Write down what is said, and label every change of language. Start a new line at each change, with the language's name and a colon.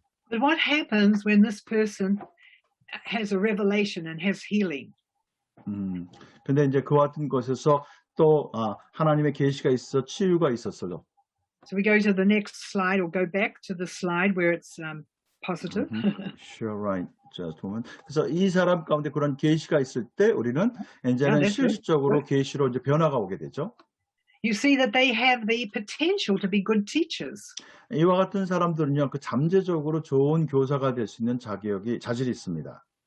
English: But what happens when this person has a revelation and has healing?
Korean: 근데 이제 그 같은 것에서 또 하나님의 계시가 있어 치유가 있었어요.
English: So we go to the next slide, or go back to the slide where it's positive. Sure, right. Just a moment.
Korean: 그래서 이 사람 가운데 그런 계시가 있을 때 우리는 이제는 실질적으로 계시로 이제 변화가 오게 되죠.
English: You see that they have the potential to be good teachers.
Korean: 이와 같은 사람들은요, 그 잠재적으로 좋은 교사가 될 수 있는 자질이 있습니다.